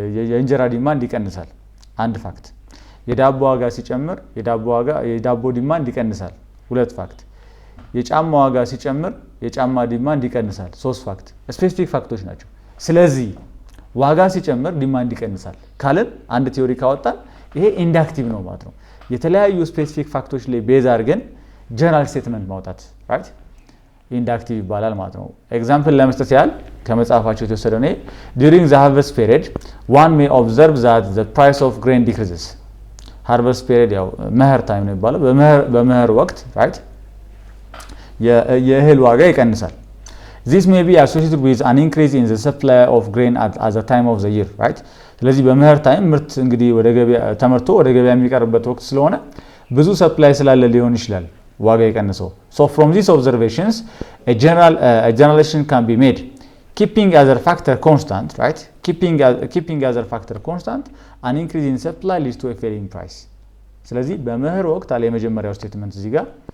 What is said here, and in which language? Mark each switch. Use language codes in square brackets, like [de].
[am] የእንጀራ ዲማንድ ይቀንሳል አንድ ፋክት። የዳቦ ዋጋ ሲጨምር የዳቦ ዲማንድ ይቀንሳል ሁለት ፋክት። የጫማ ዋጋ ሲጨምር የጫማ ዲማንድ ይቀንሳል ሶስት ፋክት። ስፔሲፊክ ፋክቶች ናቸው። ስለዚህ ዋጋ ሲጨምር ዲማንድ ይቀንሳል ካልን አንድ ቲዮሪ ካወጣን ይሄ ኢንዳክቲቭ ነው ማለት ነው። የተለያዩ ስፔሲፊክ ፋክቶች ላይ ቤዝ አድርገን ጀነራል ስቴትመንት ማውጣት right? ኢንዳክቲቭ ይባላል ማለት ነው። ኤግዛምፕል ለመስጠት ያህል ከመጽሐፋቸው የተወሰደ ነው። [en] during the harvest period one may observe that the price of grain decreases። [am] harvest period ያው መኸር ታይም ነው ይባላል። በመኸር ወቅት right? የእህል ዋጋ ይቀንሳል። [en] this may be associated with an increase in the supply of grain at the time of the year, right? [am] ስለዚህ በመኸር ታይም ምርት እንግዲህ ወደ ገበያ ተመርቶ ወደ ገበያ የሚቀርብበት ወቅት ስለሆነ ብዙ ሰፕላይ ስላለ ሊሆን ይችላል ዋጋ ይቀንሰው። [en] so from these observations a generalization can be made keeping other factor constant, right? keeping other factor constant an increase in supply leads to a falling price። [am] ስለዚህ በመኸር ወቅት አለ የመጀመሪያው ስቴትመንት እዚህ ጋር